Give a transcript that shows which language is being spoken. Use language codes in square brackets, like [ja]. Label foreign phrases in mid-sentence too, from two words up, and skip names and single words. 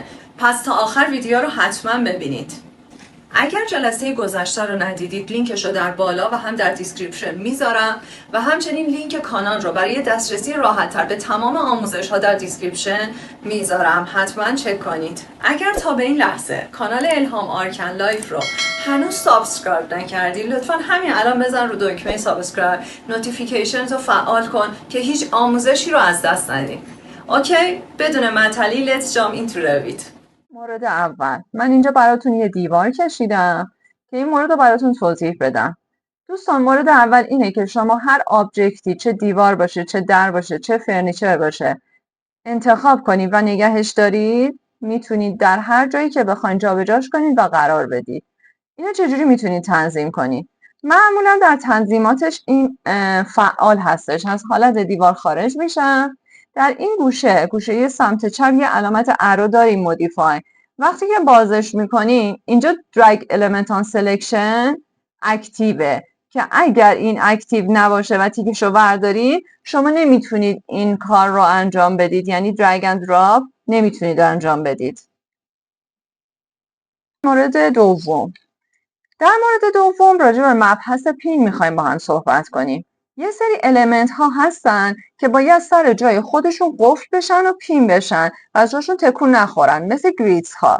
[fa] پس تا آخر ویدیو رو حتما ببینید. اگر جلسه گذشته رو ندیدید لینکش رو در بالا و هم در دیسکریپشن میذارم و همچنین لینک کانال رو برای دسترسی راحت تر به تمام آموزش ها در دیسکریپشن میذارم. حتما چک کنید. اگر تا به این لحظه کانال الهام آرکن لایف رو هنوز سابسکرایب نکردی لطفا همین الان بزن رو دکمه سابسکرایب، نوتیفیکیشنز رو فعال کن که هیچ آموزشی رو از دست ندید. اوکی، بدون معطلی [en] let's jump into Revit. [fa] مورد اول، من اینجا براتون یه دیوار کشیدم که این مورد رو براتون توضیح بدم. دوستان، مورد اول اینه که شما هر آبجکتی، چه دیوار باشه، چه در باشه، چه فرنیچر باشه، انتخاب کنید و نگهش دارید. میتونید در هر جایی که بخواید جابجاش کنید و قرار بدید. اینو چجوری میتونید تنظیم کنید؟ معمولا در تنظیماتش این فعال هستش. از حالت دیوار خارج میشم. در این گوشه سمت چپ یه علامت ارو داریم، مودیفای. وقتی که بازش میکنی اینجا [en] drag element on selection [fa] اکتیوه که اگر این اکتیو نباشه و تیکشو بردارید شما نمیتونید این کار رو انجام بدید، یعنی [en] drag and drop [fa] نمیتونید انجام بدید. مورد دوم، در مورد دوم راجع به مبحث پین میخوایم با هم صحبت کنیم. یه سری المنت ها هستن که باید سر جای خودشون قفل بشن و پین بشن و از جاشون تکون نخورن، مثل گریدز ها.